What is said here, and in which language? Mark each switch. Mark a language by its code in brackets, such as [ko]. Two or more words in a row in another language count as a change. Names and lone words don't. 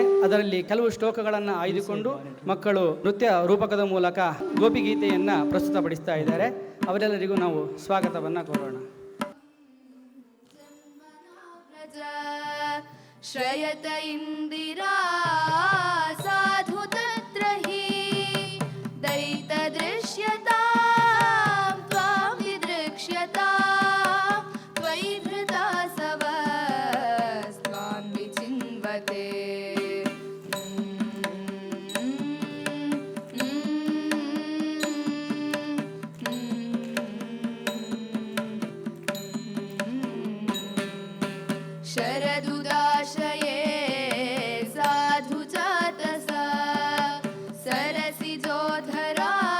[kn] ಅದರಲ್ಲಿ ಕೆಲವು ಶ್ಲೋಕಗಳನ್ನು ಆಯ್ದುಕೊಂಡು ಮಕ್ಕಳು ನೃತ್ಯ ರೂಪಕದ ಮೂಲಕ ಗೋಪಿಗೀತೆಯನ್ನು ಪ್ರಸ್ತುತಪಡಿಸ್ತಾ ಇದ್ದಾರೆ. ಅವರೆಲ್ಲರಿಗೂ ನಾವು ಸ್ವಾಗತವನ್ನು ಕೋರೋಣ. [sa] ಶ್ರಯತ ಇಂದಿರಾ ಸಾಧು ತತ್ರ ಹಿ ದೈತ ದೃಶ್ಯತಾ ತ್ವಾಂ ವಿದೃಕ್ಷ್ಯತಾ ತ್ವಯಿ ಧೃತಾ ಸವಸ್ತ್ವಾಂ ವಿಚಿನ್ವತೆ. शरदुदाशये साधु जातसा सरसिजोधरा